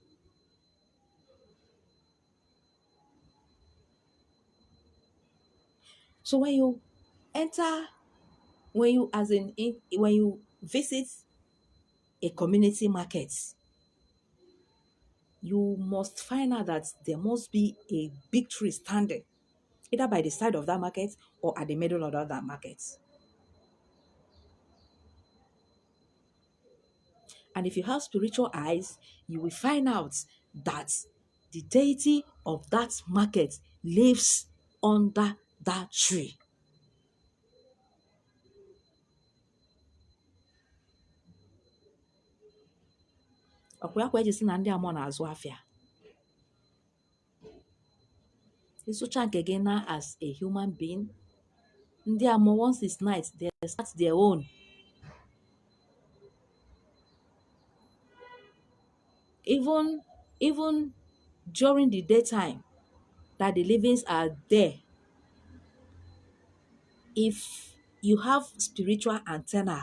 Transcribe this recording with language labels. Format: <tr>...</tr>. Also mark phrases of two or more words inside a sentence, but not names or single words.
<en>So when you enter, when you visit a community market, you must find out that there must be a big tree standing, either by the side of that market or at the middle of that market. And if you have spiritual eyes, you will find out that the deity of that market lives under that tree.</en> <ig>Ọkwa eji sị na ndị amụọ na-azụ afịa. Ịsụcha nke gị na</ig> <en>as a human being,</en> <ig>ndị amụọ</ig> <en>once it's night, they start their own. Even during the daytime that the livings are there, if You have spiritual antenna.</en>